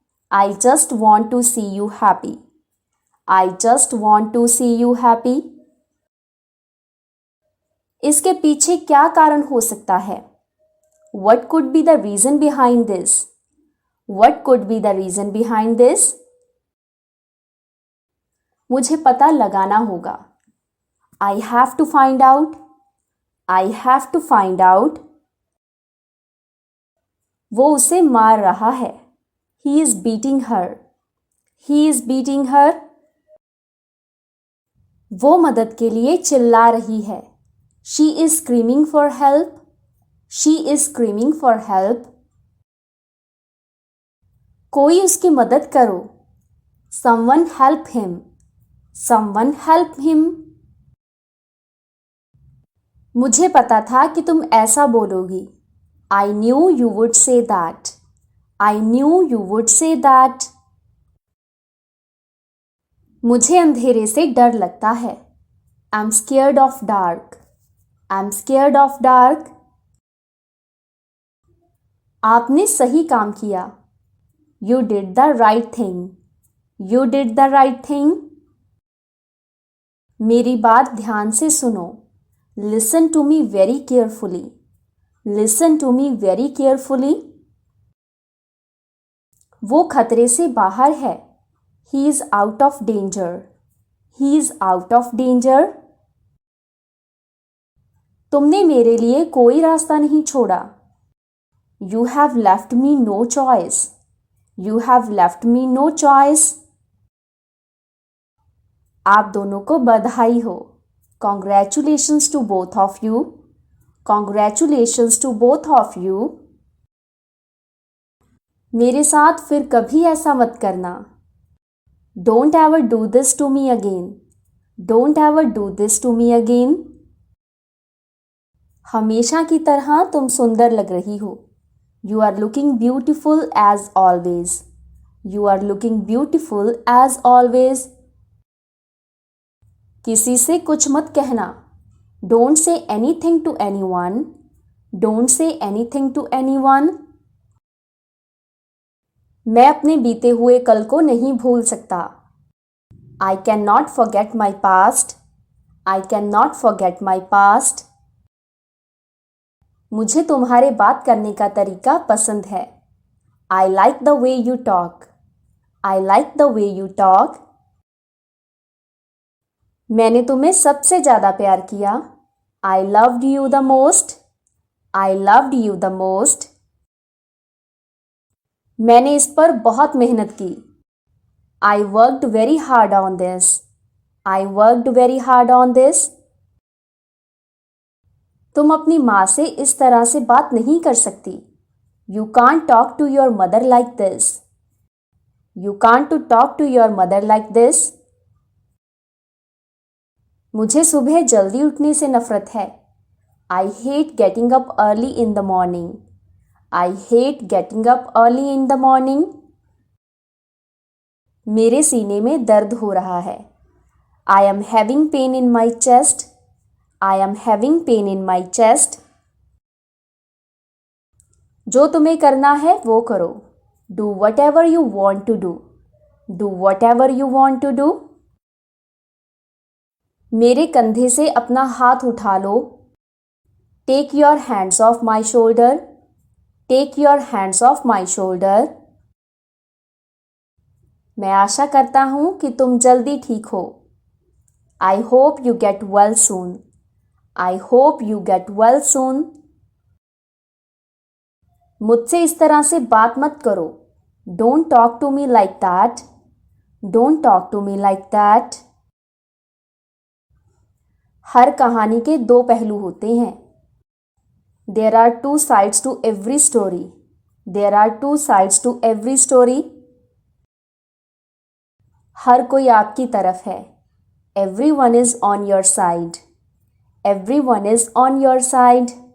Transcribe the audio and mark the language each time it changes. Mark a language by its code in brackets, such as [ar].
[en] I just want to see you happy. I just want to see you happy. [hi] इसके पीछे क्या कारण हो सकता है? [en] What could be the reason behind this? What could be the reason behind this? [hi] मुझे पता लगाना होगा. [en] I have to find out. I have to find out. [hi] वो उसे मार रहा है. [en] He is beating her. He is beating her. [hi] वो मदद के लिए चिल्ला रही है. [en] She is screaming for help. She is screaming for help. [hi] कोई उसकी मदद करो. [en] Someone help him. Someone help him. [hi] मुझे पता था कि तुम ऐसा बोलोगी. [en] I knew you would say that. I knew you would say that. [hi] मुझे अंधेरे से डर लगता है. [en] I'm scared of dark. I'm scared of dark. [hi] आपने सही काम किया. [en] You did the right thing. You did the right thing. [hi] मेरी बात ध्यान से सुनो. [en] Listen to me very carefully. Listen to me very carefully. [hi] वो खतरे से बाहर है. [en] He is out of danger. He is out of danger. [hi] तुमने मेरे लिए कोई रास्ता नहीं छोड़ा. [en] You have left me no choice. You have left me no choice. [hi] आप दोनों को बधाई हो. [en] Congratulations to both of you. Congratulations to both of you. [hi] मेरे साथ फिर कभी ऐसा मत करना. [en] Don't ever do this to me again. Don't ever do this to me again. [hi] हमेशा की तरह तुम सुंदर लग रही हो. [en] You are looking beautiful as always. You are looking beautiful as always. [hi] किसी से कुछ मत कहना. [en] Don't say anything to anyone. Don't say anything to anyone. [hi] मैं अपने बीते हुए कल को नहीं भूल सकता. [en] I cannot forget my past. I cannot forget my past. [hi] मुझे तुम्हारे बात करने का तरीका पसंद है. [en] I like the way you talk. I like the way you talk. [hi] मैंने तुम्हें सबसे ज़्यादा प्यार किया. [en] I loved you the most. I loved you the most. [hi] मैंने इस पर बहुत मेहनत की. [en] I worked very hard on this. I worked very hard on this. [hi] तुम अपनी माँ से इस तरह से बात नहीं कर सकती. [en] You can't talk to your mother like this. You can't to talk to your mother like this. [hi] मुझे सुबह जल्दी उठने से नफरत है. [en] I hate getting up early in the morning. I hate getting up early in the morning. [hi] मेरे सीने में दर्द हो रहा है. [en] I am having pain in my chest. I am having pain in my chest. [hi] जो तुम्हें करना है वो करो. [en] Do whatever you want to do. Do whatever you want to do. [hi] मेरे कंधे से अपना हाथ उठा लो. [en] Take your hands off my shoulder. Take your hands off my shoulder. [hi] मैं आशा करता हूँ कि तुम जल्दी ठीक हो. [en] I hope you get well soon. I hope you get well soon. [hi] मुझसे इस तरह से बात मत करो. [en] Don't talk to me like that. Don't talk to me like that. [hi] हर कहानी के दो पहलू होते हैं. [en] There are two sides to every story. There are two sides to every story. [hi] हर कोई आपकी तरफ है. [en] Everyone is on your side. Everyone is on your side.